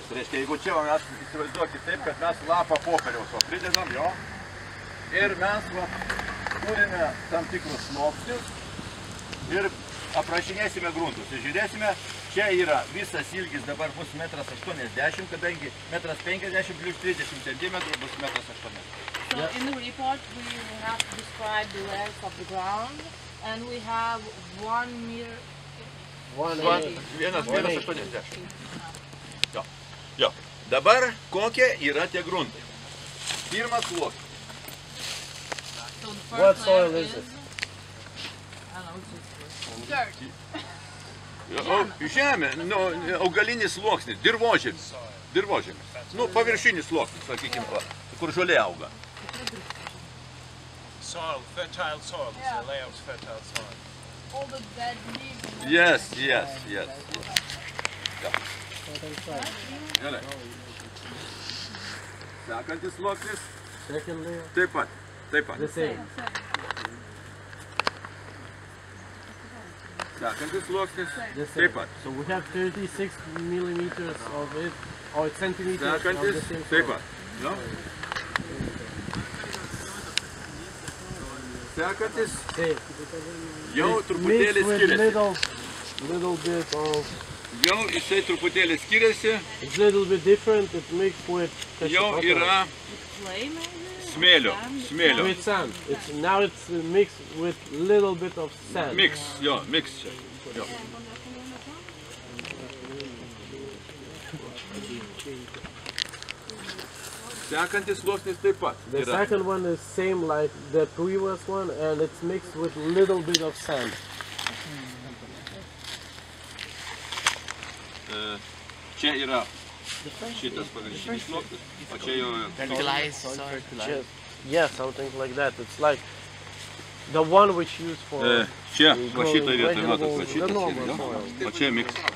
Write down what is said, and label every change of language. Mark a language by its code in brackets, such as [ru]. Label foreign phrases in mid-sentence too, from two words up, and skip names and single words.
[lt] Reiškia, jeigu čia mes įsivaizduokite taip, kad mes lapą popieriaus pridedam jo ir mes turime tam tikrus sluoksnius ir aprašinėsime gruntus. Ir žiūrėsime, čia yra visas ilgis dabar bus 1,80 m, kadangi 1,50 m plus 30 cm bus 1,80 m. [en] So in the report we have to describe the layers of the ground and we have 1 meter. [lt] 1,80 m. Jo. Dabar kokie yra tie gruntai? Pirmas sluoksnis. [en] So the What first soil layer is it? I don't know, it's dirt. [lt] Žemė, augalinis sluoksnis, dirvožemis. Paviršinis sluoksnis, sakykime, kur žolė auga. [en] Soil, fertile soil. It's a layout of fertile soil. All the dead leaves. Yes. [lt] Gerai. Sekantis sluoksnis. [en] Second layer. [lt] Taip pat. [en] The same. [lt] Sekantis sluoksnis. [en] The [lt] Taip [en] same. [lt] pat. [en] So we have 36 millimeters of it, or centimeters of the [lt] Sekantis. [en] same [lt] Taip [en] soil. [lt] pat. Jo. Sekantis. [en] Same. [lt] Jau [en] It's [lt] truputėlį [en] mixed with [lt] skiriasi. [en] little bit of, [lt] Jau jisai truputėlį skiriasi. [en] it's a little bit different. It's mixed with [lt] Jau yra [en] Clay maybe? [lt] smėlio. [en] with sand. Now it's mixed with little bit of sand. [lt] Mix čia. Jo. Sekantis sluoksnis taip pat. [en] The second one is same like the previous one, and it's mixed with little bit of sand. [lt] Čia yra šitas paviršinis sluoksnis, o čia jau [en] Yeah, something like that. It's like the one which used for [lt] čia, va šitą vietą, matot, va [en] the [lt] šitas [en] normal [lt] yra, [en] soil. [lt] o čia mix.